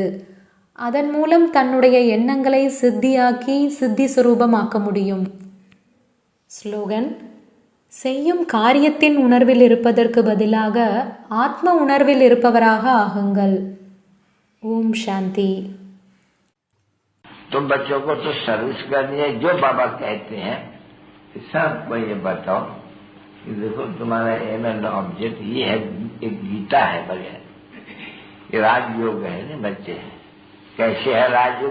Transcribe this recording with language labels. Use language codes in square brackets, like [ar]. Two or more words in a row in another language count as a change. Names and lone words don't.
[ta] அதன் மூலம் தன்னுடைய எண்ணங்களை சித்தியாக்கி சித்தி சுரூபமாக்க முடியும். ஸ்லோகன். செய்யும் காரியத்தின் உணர்வில் இருப்பதற்கு பதிலாக ஆத்ம உணர்வில் இருப்பவராக ஆகுங்கள். ஓம் சாந்தி. [hi] तो बच्चों को तो सर्विस करनी है. जो बाबा कहते हैं सबको ये बताओ कि देखो तुम्हारा [en] aim and object [hi] ये है. एक गीता है बगैर. ये राजयोग है ना बच्चे. कैसे है राजयोग?